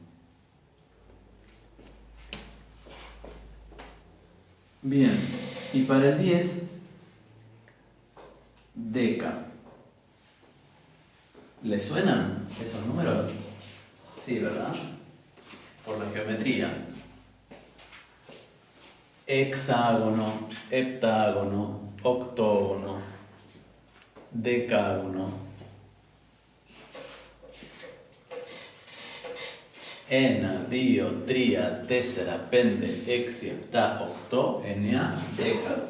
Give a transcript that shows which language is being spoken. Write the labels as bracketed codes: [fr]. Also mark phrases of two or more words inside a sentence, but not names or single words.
[es] Bien, y para el 10, deca. ¿Les suenan esos números? Sí, ¿verdad? Por la geometría. Hexágono, heptágono, octógono, decágono, [el] ένα, δύο, τρία, τέσσερα, πέντε, έξι, επτά, οκτώ, εννέα, δέκα.